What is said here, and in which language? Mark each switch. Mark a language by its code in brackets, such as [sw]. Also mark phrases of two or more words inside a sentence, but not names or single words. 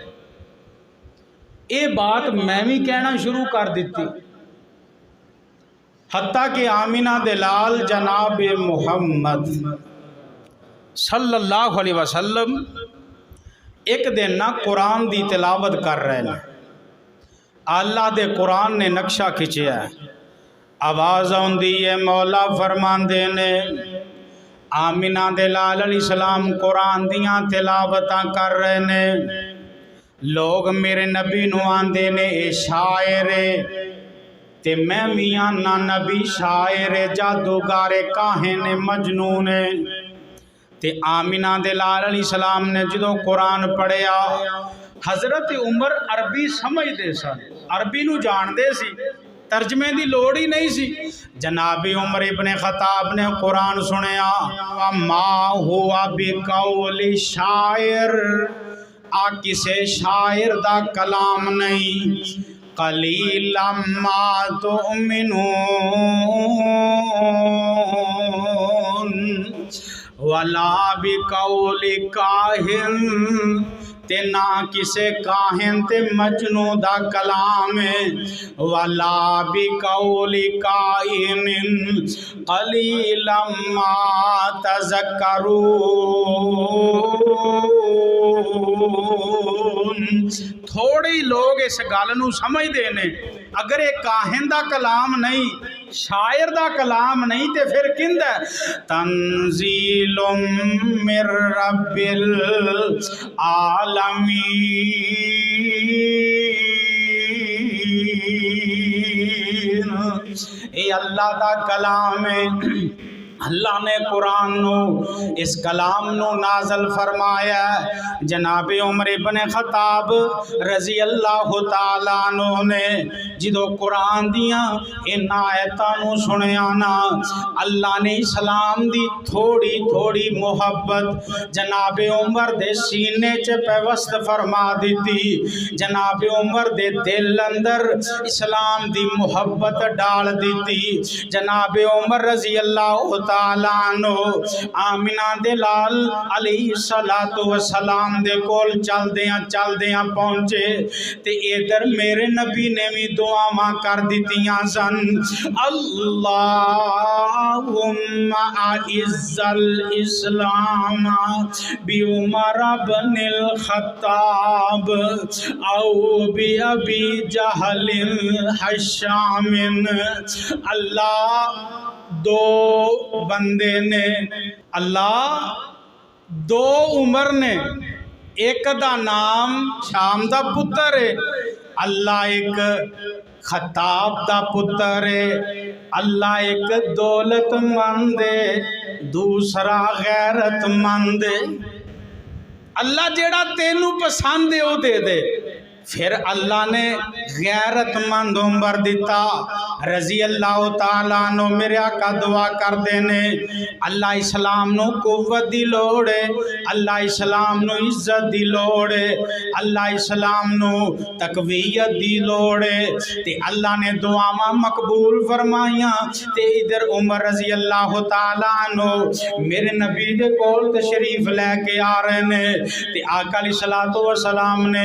[pa] یہ بات میں بھی کہنا شروع کر دیتی، حتیٰ کہ آمینہ دلال جناب محمد [ar] صلی اللہ علیہ وسلم [pa] ایک دن نہ قرآن دی تلاوت کر رہے ہیں، اللہ دے قرآن نے نقشہ کھچیا ہے، آواز آندی ہے، مولا فرماندے نے آمینہ دلال [ar] علیہ السلام [pa] قرآن دیاں تلاوتاں کر رہے ہیں، لوگ میرے نبی نو آندے نے اے شاعر تے میں میاں نا نبی شاعر جادوگر کاہن مجنون تے آمینہ دلال [ar] علیہ السلام [pa] نے جدو قرآن پڑھیا، حضرت عمر عربی سمجھ دے سن، عربی نو جان دے سی، ترجمے دی لوڑ ہی نہیں سی۔ جناب عمر ابن خطاب نے قرآن سنیا، [ar] وَمَا هُوَ بِقَوْلِ شاعر، [pa] آ کسے شاعر دا کلام نہیں، [ar] قلیلا ما تؤمنون، ولا بقول کاہن، [pa] تے نہ کسے کاہن تے مجنو دا کلام ہے، [ar] ولا بقول کاہن قلیلا ما تذکرون۔ [pa] تھوڑے ہی لوگ اس گل نو سمجھتے ہیں، اگر یہ کاہن دا کلام نہیں، شاعر دا کلام نہیں تے پھر کیندا ہے؟ [ar] تنزیل من رب العالمین، [pa] اے اللہ دا کلام ہے۔ اللہ نے قرآن نو اس کلام نو نازل فرمایا ہے۔ جناب عمر ابن خطاب [ar] رضی اللہ تعالیٰ عنہ [pa] نے جدو قرآن دیاں ان آیتاں نو سنیا نا، اللہ نے اسلام دی تھوڑی تھوڑی محبت جناب عمر دے سینے چ پیوست فرما دیتی۔ جناب عمر دے دل اندر اسلام دی محبت ڈال دیتی۔ جناب عمر [ar] رضی اللہ تعالیٰ عنہ [pa] آمینہ دے لال [ar] علیہ السلام [pa] دے کول چل دیاں پہنچے تے ادھر میرے نبی نے بھی دعاواں کر دیتیاں سن، [ar] اللہم اعز الاسلام بعمر بن الخطاب او بابی جہل حشام۔ [pa] اللہ دو بندے نے، اللہ دو عمر نے، ایک دا نام شام دا پتر ہے، اللہ ایک خطاب دا پتر ہے، اللہ ایک دولت مند ہے، دوسرا غیرت مند ہے۔ اللہ جیڑا تینو پسند ہے وہ دے دے۔ پھر اللہ نے غیرت مند عمر دیتا [ar] رضی اللہ تعالیٰ عنہ۔ [pa] میرے آقا دعا کر دینے، اللہ اسلام نو قوت دی لوڑ ہے، اللہ اسلام نو عزت دی لوڑ ہے، اللہ اسلام نو تقویت دی لوڑ ہے، تے اللہ نے دعاواں مقبول فرمائیاں۔ تے ادھر عمر [ar] رضی اللہ تعالیٰ عنہ [pa] میرے نبی دے کول تشریف لے کے آ رہے نے، تے آقا [ar] علیہ السلام [pa] نے